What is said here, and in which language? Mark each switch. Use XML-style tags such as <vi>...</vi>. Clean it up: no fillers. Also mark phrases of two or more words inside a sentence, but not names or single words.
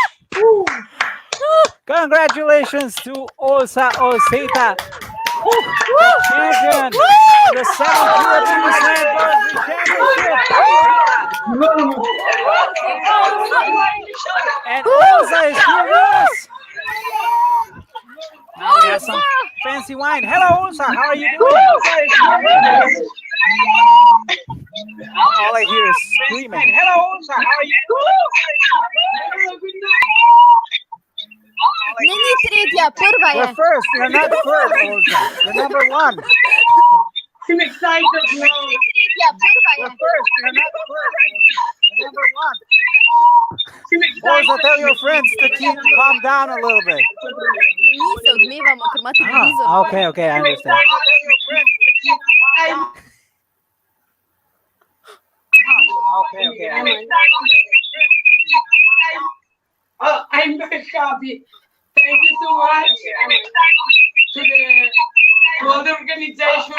<en>Congratulations to Olseta, the champion, the 7th European Slam Poetry Championship. And Olsa is here with us. Now we have some fancy wine. Hello, Olsa. How are you doing? All I hear is screaming. Hello, Olsa. How are you doing?</en> <sl>Ni tretja, prva je.</sl> <en>You're first. You're not third, Olsa. You're number one. I'm excited now.</en> <sl>Tretja, prva je.</sl> <en>You're first. You're not third. You're number one. Olsa, tell your friends to calm down a little bit.</en> <sl>Mi se odmevamo, ker imate televizor.</sl> <en>Okay, I understand. Okay. I'm very happy. Thank you so much to all the organization.</en>